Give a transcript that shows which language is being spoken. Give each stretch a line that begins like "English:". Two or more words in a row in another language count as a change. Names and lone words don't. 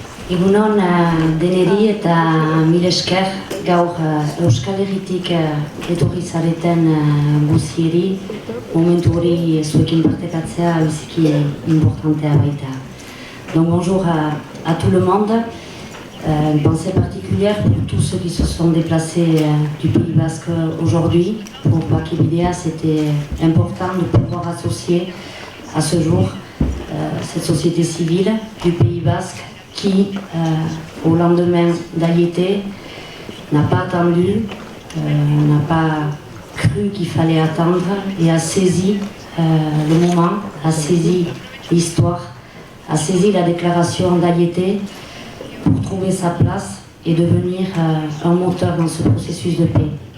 Basque: Egunon deneri eta mil esker gaur Euskal Herritik etorri zareten guzieri momentu hori zuekin partekatzea biziki importantea baita.
French: Donc bonjour à tout le monde. Une pensée particulière pour tous ceux qui se sont déplacés du Pays Basque aujourd'hui. Pour Bakibidea, c'était important de pouvoir associer à ce jour cette société civile du Pays Basque qui, au lendemain d'Ayete, n'a pas attendu, n'a pas cru qu'il fallait attendre et a saisi le moment, a saisi l'histoire, a saisi la déclaration d'Ayete pour trouver sa place et devenir un moteur dans ce processus de paix.